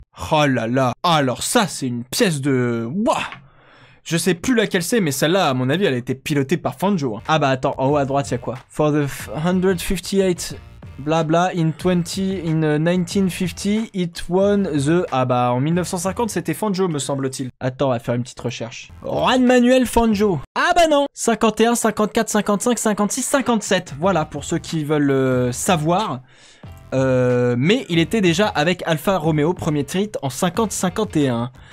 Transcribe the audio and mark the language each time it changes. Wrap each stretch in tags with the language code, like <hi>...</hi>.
<fr>Oh là là, alors ça, c'est une pièce de... Wouah. Je sais plus laquelle c'est, mais celle-là, à mon avis, elle a été pilotée par Fangio. Hein. Ah bah attends, en haut à droite, il y a quoi?</fr> <en>For the 158 blabla in 1950, it won the...</en> <fr>Ah bah en 1950, c'était Fangio, me semble-t-il. Attends, on va faire une petite recherche. Juan Manuel Fangio. Ah bah non. 51, 54, 55, 56, 57. Voilà, pour ceux qui veulent savoir. Mais il était déjà avec Alfa Romeo, premier titre en 50-51.</fr>